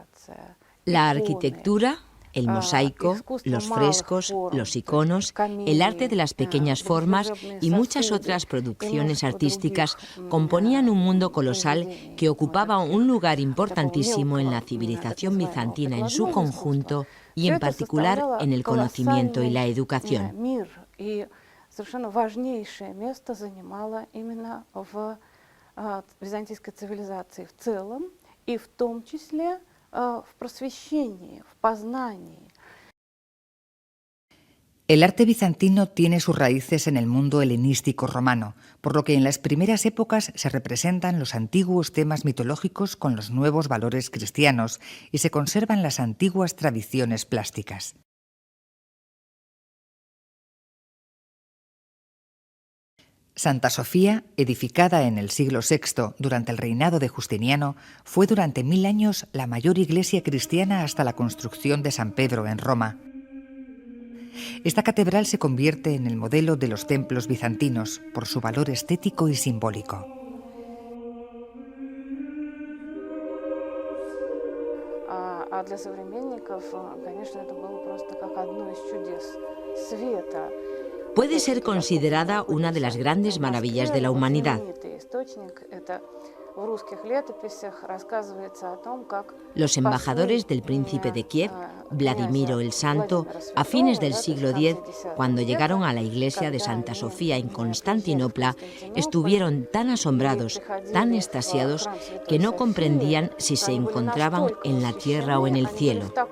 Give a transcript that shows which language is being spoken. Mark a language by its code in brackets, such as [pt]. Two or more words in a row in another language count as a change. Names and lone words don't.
[es] La arquitectura, El mosaico, los frescos, los iconos, el arte de las pequeñas formas y muchas otras producciones artísticas componían un mundo colosal que ocupaba un lugar importantísimo en la civilización bizantina en su conjunto y en particular en el conocimiento y la educación. [ru] Совершенно важнейшее место занимала именно в византийской цивилизации в целом, и в том числе в просвещении, в познании. [es] El arte bizantino tiene sus raíces en el mundo helenístico romano, por lo que en las primeras épocas se representan los antiguos temas mitológicos con los nuevos valores cristianos y se conservan las antiguas tradiciones plásticas. Santa Sofía, edificada en el siglo VI durante el reinado de Justiniano, fue durante 1000 años la mayor iglesia cristiana hasta la construcción de San Pedro en Roma. Esta catedral se convierte en el modelo de los templos bizantinos por su valor estético y simbólico. [ru] А для современников, конечно, это было просто как одно из чудес света. [es] Puede ser considerada una de las grandes maravillas de la humanidad. Los embajadores del príncipe de Kiev, Vladimiro el Santo, a fines del siglo X, cuando llegaron a la iglesia de Santa Sofía en Constantinopla, estuvieron tan asombrados, tan extasiados, que no comprendían si se encontraban en la tierra o en el cielo.